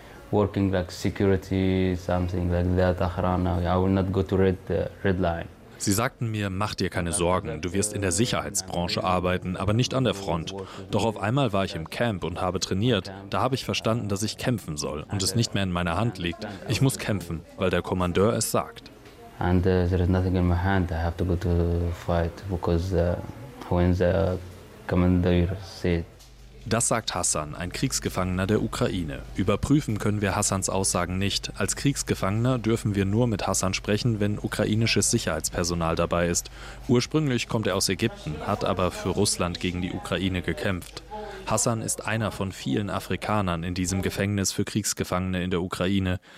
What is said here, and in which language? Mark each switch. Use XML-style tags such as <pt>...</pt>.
<en>Working like security, something like that, Achrana. I will not go to red line.</en> <de>Sie sagten mir, mach dir keine Sorgen, du wirst in der Sicherheitsbranche arbeiten, aber nicht an der Front. Doch auf einmal war ich im Camp und habe trainiert. Da habe ich verstanden, dass ich kämpfen soll und es nicht mehr in meiner Hand liegt. Ich muss kämpfen, weil der Kommandeur es sagt.</de> <en>And there is nothing in my hand. I have to go to fight because when the commander says.</en> <de>Das sagt Hassan, ein Kriegsgefangener der Ukraine. Überprüfen können wir Hassans Aussagen nicht. Als Kriegsgefangener dürfen wir nur mit Hassan sprechen, wenn ukrainisches Sicherheitspersonal dabei ist. Ursprünglich kommt er aus Ägypten, hat aber für Russland gegen die Ukraine gekämpft. Hassan ist einer von vielen Afrikanern in diesem Gefängnis für Kriegsgefangene in der Ukraine.</de>